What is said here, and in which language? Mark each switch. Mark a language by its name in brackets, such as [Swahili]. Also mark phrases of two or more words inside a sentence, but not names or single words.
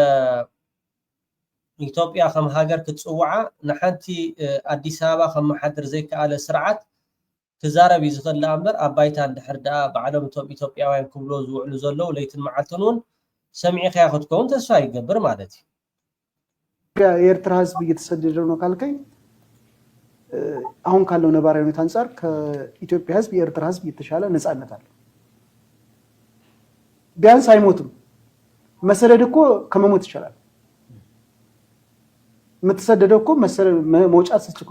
[Tigrinya] ኢትዮጵያ ከም ሃገር ክትጽውዓ ንሓንቲ ኣዲስ አበባ ከም መሓድር ዘይከኣለ ስርዓት ክዛረብ ይዝኽእል እምበር ኣብ ባይታ እንድሕር በዓሎም እቶም ኢትዮጵያውያን ክብሎ ዝውዕሉ ዘለው ለይትን መዓልትን እውን ሰሚዕኻ ክትከውን ተስፋ ይገብር ማለት እዩ [Amharic] የኤርትራ ህዝብ እየተሰደደ ነው ካልከኝ አሁን ካለው ነባራዊ ሁኔታ አንፃር ከኢትዮጵያ ህዝብ የኤርትራ ህዝብ የተሻለ ነፃነት አለ ቢያንስ አይሞትም መሰደድ እኮ ከመሞት ይችላል የምትሰደደው እኮ መውጫት ስትችል